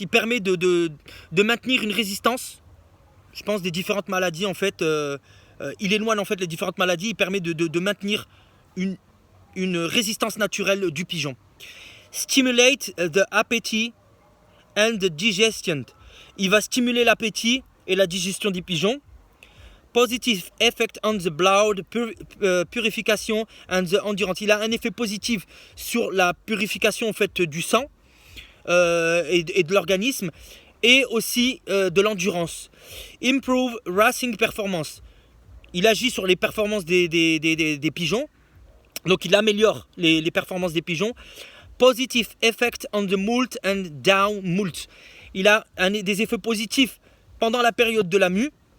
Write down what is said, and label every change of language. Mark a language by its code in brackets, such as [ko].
[fr] Il permet de maintenir une résistance, je pense, des différentes maladies en fait. Il éloigne en fait les différentes maladies. Il permet de maintenir une résistance naturelle du pigeon. [en] Stimulate the appetite and the digestion. [fr] Il va stimuler l'appétit et la digestion du pigeon. [en] Positive effect on the blood purification and the endurance. [fr] Il a un effet positif sur la purification en fait du sang et de l'organisme et aussi de l'endurance. [en] Improve racing performance. [fr] Il agit sur les performances des pigeons. Donc il améliore les performances des pigeons. [en] Positive effect on the molt and down molt. [fr] Il a des effets positifs pendant la période de la mue.